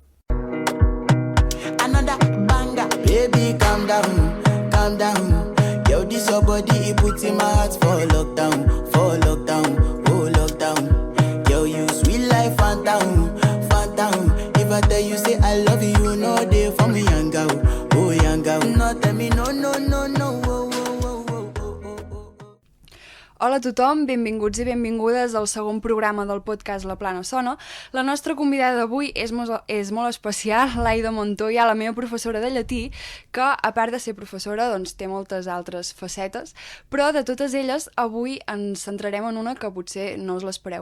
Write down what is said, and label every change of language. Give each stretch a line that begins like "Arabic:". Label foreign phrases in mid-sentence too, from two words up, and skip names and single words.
English: Another banger, baby, calm down, calm down. Yo, this your body, it puts in my heart for lockdown, oh lockdown. Yo, you sweet life, phantom, phantom. If I tell you say I love you, you know they for me, young girl, oh young girl. No, tell me no, no, no, no, oh, oh, oh, oh, oh, oh.
Catalan: Hola a tothom, benvinguts i benvingudes al segon programa del podcast La Plana Sona. La nostra convidada d'avui és molt especial, l'Aida Montoya, la meva professora de llatí, que a part de ser professora doncs, té moltes altres facetes, però de totes elles avui ens centrarem en una que potser no us l'espereu.